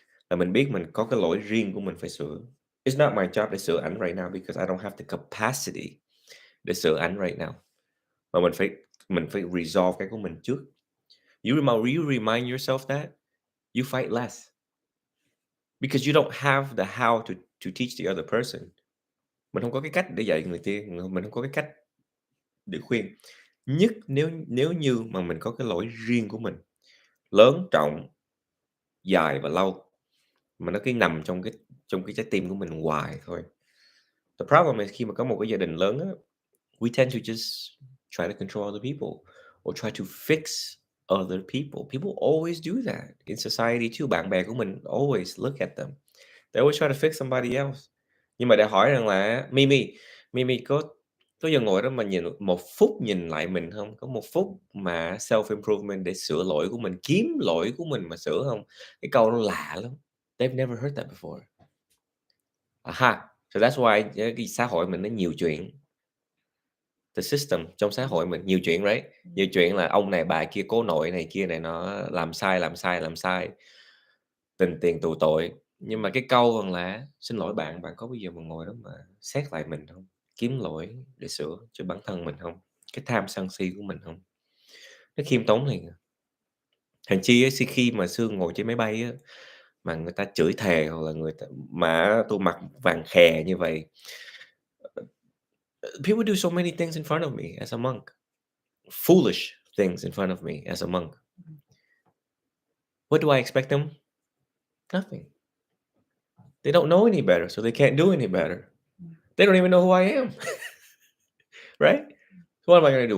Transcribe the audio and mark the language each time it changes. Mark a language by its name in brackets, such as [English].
[Vietnamese] Là mình biết mình có cái lỗi riêng của mình phải sửa. [English] It's not my job [Vietnamese] để sửa ảnh [English] right now because I don't have the capacity [Vietnamese] để sửa ảnh [English] right now. [Vietnamese] Mà mình phải resolve cái của mình trước. [English] You remind yourself that, you fight less. Because you don't have the how to teach the other person. [Vietnamese] Mình không có cái cách để dạy người kia, mình không có cái cách để khuyên. Nhất nếu như mà mình có cái lỗi riêng của mình, lớn, trọng, dài và lâu, mà nó cứ nằm trong cái trái tim của mình hoài thôi. [English] The problem is [Vietnamese] khi mà có một cái gia đình lớn á, [English] we tend to just try to control other people or try to fix other people. People always do that in society too. [Vietnamese] Bạn bè của mình [English] always look at them. They always try to fix somebody else. [Vietnamese] Nhưng mà để hỏi rằng là Mimi có giờ ngồi đó mà nhìn một phút nhìn lại mình không? Có một phút mà self-improvement để sửa lỗi của mình, kiếm lỗi của mình mà sửa không? Cái câu nó lạ lắm. [English] They've never heard that before. Aha. So that's why [Vietnamese] cái xã hội mình nó nhiều chuyện. [English] The system [Vietnamese] trong xã hội mình nhiều chuyện, [English] right? [Vietnamese] Nhiều chuyện là ông này bà kia, cố nội này kia này nó làm sai. Tình tiền tù tội. Nhưng mà cái câu rằng là xin lỗi bạn có bao giờ mà ngồi đó mà xét lại mình không? Kiếm lỗi để sửa cho bản thân mình không? Cái tham sân si của mình không? Nó khiêm tốn liền. Hèn chi á, khi mà Sương ngồi trên máy bay á, mà người ta chửi thề hoặc là người ta mà tôi mặc vàng khè như vậy. [English] People do so many things in front of me as a monk. Foolish things in front of me as a monk. What do I expect them? Nothing. They don't know any better, so they can't do any better. They don't even know who I am. Right? So what am I going to do?